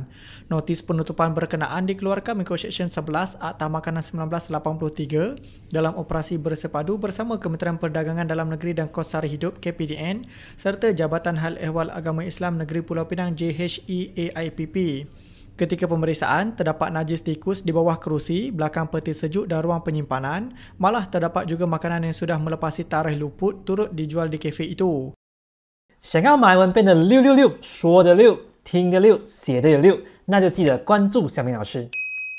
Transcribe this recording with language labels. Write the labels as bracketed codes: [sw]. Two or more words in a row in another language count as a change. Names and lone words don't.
[ms] Notis penutupan berkenaan dikeluarkan mengikut Seksyen 11 Akta Makanan 1983 dalam operasi bersepadu bersama Kementerian Perdagangan Dalam Negeri dan Kos Sari Hidup KPDN serta Jabatan Hal Ehwal Agama Islam Negeri Pulau Pinang JHEAIPP. Ketika pemeriksaan, terdapat najis tikus di bawah kerusi, belakang peti sejuk dan ruang penyimpanan. Malah terdapat juga makanan yang sudah melepasi tarikh luput turut dijual di kafe itu. [zh] 想要马来文变得666，说的6，听的6，写的有6，那就记得关注小明老师。